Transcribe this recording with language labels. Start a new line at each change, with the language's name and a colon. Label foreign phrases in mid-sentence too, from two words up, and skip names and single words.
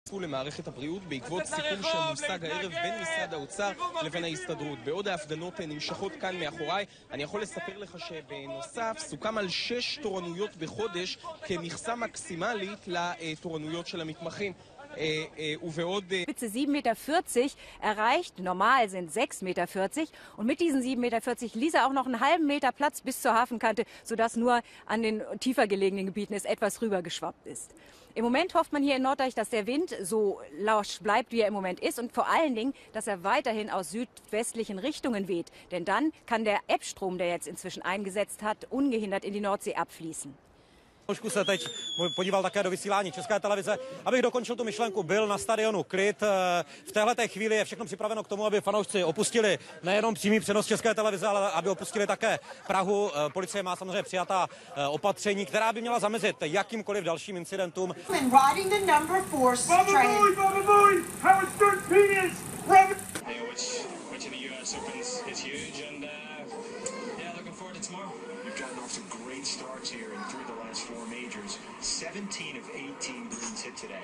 Hebrew: למערכת הבריאות בעקבות סיכום שמושג הערב בין משרד האוצר לבין ההסתדרות. בעוד ההפגנות נמשכות כאן מאחוריי, אני יכול לספר לך שבנוסף סוכם על 6 תורנויות בחודש כמכסה מקסימלית לתורנויות של המתמחים.
German: Spitze 7,40 Meter erreicht, normal sind 6,40 Meter und mit diesen 7,40 Meter ließ er auch noch einen halben Meter Platz bis zur Hafenkante, sodass nur an den tiefer gelegenen Gebieten es etwas rübergeschwappt ist. Im Moment hofft man hier in Norddeich, dass der Wind so lausch bleibt, wie er im Moment ist und vor allen Dingen, dass er weiterhin aus südwestlichen Richtungen weht. Denn dann kann der Ebbstrom, der jetzt inzwischen eingesetzt hat, ungehindert in die Nordsee abfließen.
Czech: Trošku se teď podíval také do vysílání České televize. Abych dokončil tu myšlenku, byl na stadionu klid. V téhleté chvíli je všechno připraveno k tomu, aby fanoušci opustili nejenom přímý přenos České televize, ale aby opustili také Prahu. Policie má samozřejmě přijatá opatření, která by měla zamezit jakýmkoliv dalším incidentům.
English: We've gotten off to great starts here in 3 of the last 4 majors. 17 of 18 greens hit today.